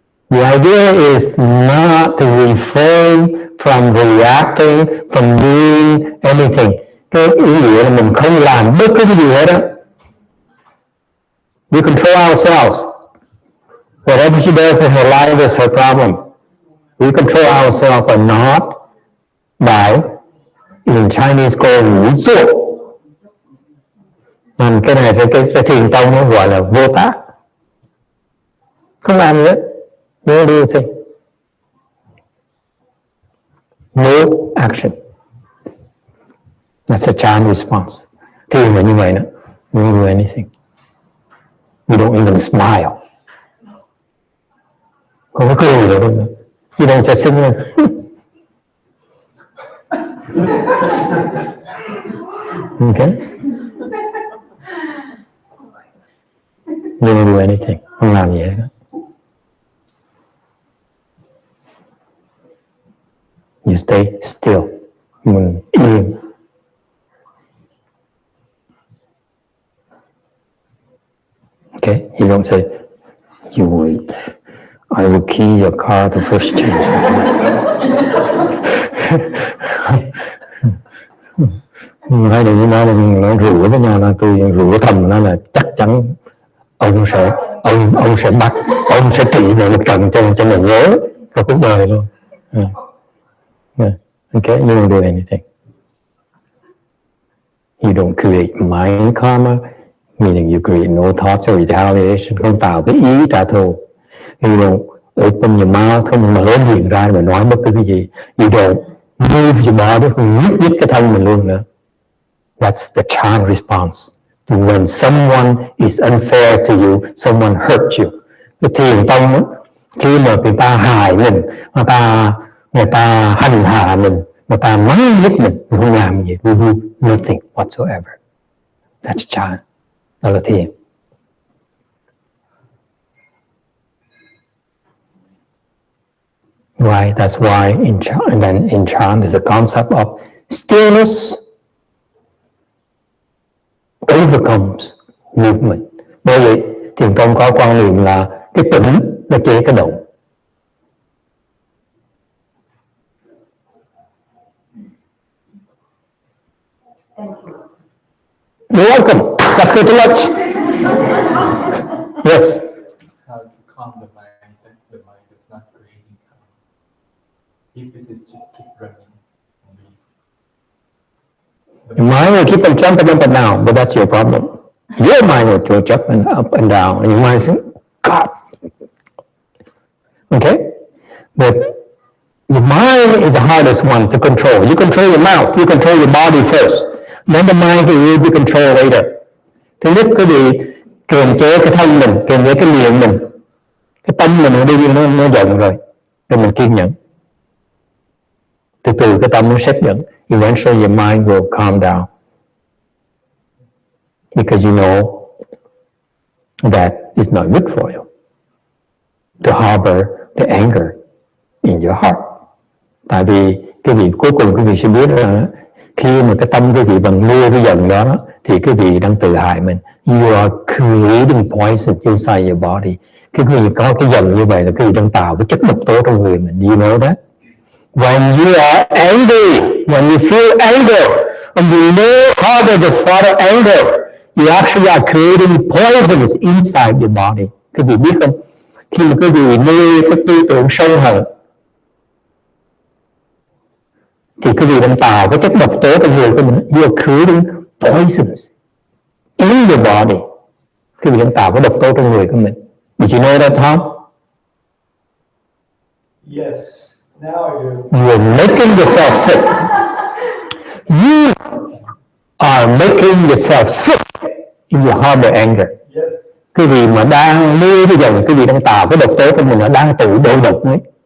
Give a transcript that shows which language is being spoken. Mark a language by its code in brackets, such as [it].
[en] The idea is not to refrain from reacting, from doing anything. [vi] Cái ý nghĩa là mình không làm bất cứ cái gì hết á. [en] We control ourselves. Whatever she does in her life is her problem. We control ourselves, but not by, in Chinese called ngũ dụ. [vi] Cái này cái thiền tông nó gọi là vô tác. Không làm gì hết. [en] No do thing. No action. That's a Chan response. [vi] Thiền là như vậy đó. [en] We don't do anything. We don't even smile. [vi] Không có cười được đâu. [en] You don't just sing there. Okay? You don't do anything. [vi] Không làm gì hết. [en] You stay still. [vi] Mình yên. [en] Okay? You don't say, you wait. I will key your car the first chance. [vi] Hai đứa nó rủa với nhau, tôi rủa thầm nó là chắc chắn ông sẽ bắt, ông sẽ trị về một trận cho mình nhớ cả cuộc đời luôn. [en] Okay, you don't do anything. You don't create mind karma, meaning you create no thoughts or retaliation, [vi] không tạo cái ý trả thù. [en] You don't open your mouth, [vi] không mở miệng ra mà nói bất cứ cái gì. [en] You don't move your body, [vi] không nhúc nhích cái thân mình luôn nữa. [en] That's the Chan response to when someone is unfair to you, someone hurt you. [vi] Cái thiền tông đó, khi mà người ta hại mình, người ta hành hạ mình, người ta mắng nhiếc mình không làm gì, [en] we do nothing whatsoever. That's Chan. [vi] Đó là thiền. [en] Right, that's why in Chan there's a concept of stillness overcomes movement. [vi] Bởi vậy thiền tông có quan niệm là cái tĩnh nó chế cái động. [en] You're welcome. Let's go to lunch. Yes. How to calm the mind if the mind is not creating calm. If it is just keep running. Your mind will keep on jumping up and down, but that's your problem. Your mind will jump up and down, and your mind says, God. Okay? But your mind is the hardest one to control. You control your mouth, you control your body first. Then the mind will be controlled later. [vi] Thứ nhất, quý vị kiềm chế cái thân mình, kiềm chế cái miệng mình. Cái tâm mình nó đi, nó giận rồi. Rồi mình kiên nhẫn. Từ từ cái tâm nó xếp dẫn. [en] Eventually your mind will calm down. Because you know that it's not good for you to harbor the anger in your heart. [vi] Tại vì cái vị cuối cùng quý vị sẽ biết là khi mà cái tâm quý vị vẫn nuôi cái giận đó thì quý vị đang tự hại mình. [en] You are creating poison inside your body. [vi] Cái quý vị có cái giận như vậy là quý vị đang tạo cái chất độc tố trong người mình. [en] Do you know that? When you are angry, when you feel anger, and you know harbor the thought of anger, You actually are creating poisons inside your body. [vi] Quý vị biết không? Khi mà quý vị nuôi cái tư tưởng sân hận, thì quý vị đang tạo cái chất độc tố trong người của mình. [en] You are creating poisons in your body. [vi] Quý vị đang tạo cái độc tố trong người của mình. [en] Did you know that, Tom? Yes, now I do. You are making yourself sick. You are making yourself sick if you harbor anger. Yes. [vi] Quý vị mà đang nuôi cái dòng, quý vị đang tạo cái độc tố trong mình, nó đang tự đổ độc ấy.